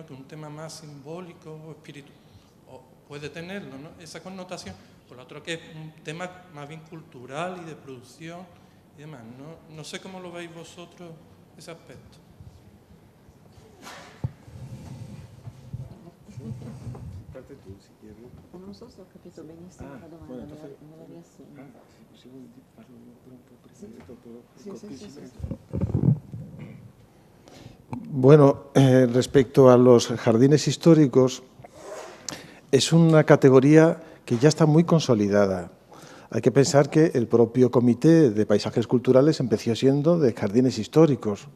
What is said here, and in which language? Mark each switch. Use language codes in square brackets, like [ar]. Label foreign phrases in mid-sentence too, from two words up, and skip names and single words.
[es] Que es un tema más simbólico o espiritual, o puede tenerlo, ¿no? Esa connotación. Por lo otro que es un tema más bien cultural y de producción y demás. No sé cómo lo veis vosotros ese aspecto. Tu, si quieres. [it] Non so se ho capito benissimo la domanda, me la riassumo. Se vuoi parlo un po' prima, dopo Sì. [es] Bueno, respecto a los jardines históricos, es una categoría que ya está muy consolidada. Hay que pensar que el propio Comité de Paisajes Culturales empezó siendo de jardines históricos.